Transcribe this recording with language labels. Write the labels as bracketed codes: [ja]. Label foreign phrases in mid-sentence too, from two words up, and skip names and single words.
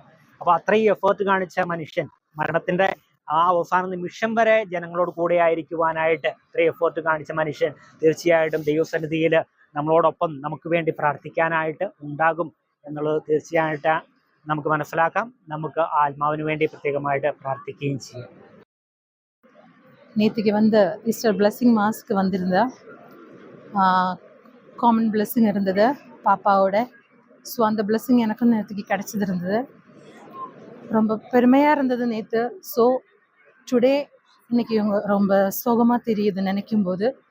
[ml] അപ്പൊ അത്രയും എഫേർട്ട് കാണിച്ച മനുഷ്യൻ മരണത്തിന്റെ ആ അവസാന നിമിഷം വരെ ജനങ്ങളോട് കൂടെ ആയിരിക്കുവാനായിട്ട് ഇത്രയും എഫേർട്ട് കാണിച്ച മനുഷ്യൻ തീർച്ചയായിട്ടും ദൈവസന്നിധിയിൽ നമ്മളോടൊപ്പം നമുക്ക് വേണ്ടി പ്രാർത്ഥിക്കാനായിട്ട് ഉണ്ടാകും എന്നുള്ളത് തീർച്ചയായിട്ട് നമുക്ക് മനസ്സിലാക്കാം. നമുക്ക് ആത്മാവിന് വേണ്ടി പ്രത്യേകമായിട്ട് പ്രാർത്ഥിക്കുകയും ചെയ്യാം. [ta] நேற்றுக்கு [en] Easter blessing mass [ta] வந்திருந்தா [en] common blessing [ta] இருந்தது பாப்பாவோட. ஸோ அந்த பிளெஸ்ஸிங் எனக்கும் நேற்றுக்கு கிடச்சது இருந்தது. ரொம்ப பெருமையாக இருந்தது நேற்று. [en] so today [ta] இன்னைக்கு இவங்க ரொம்ப சோகமாக தெரியுது நினைக்கும் போது.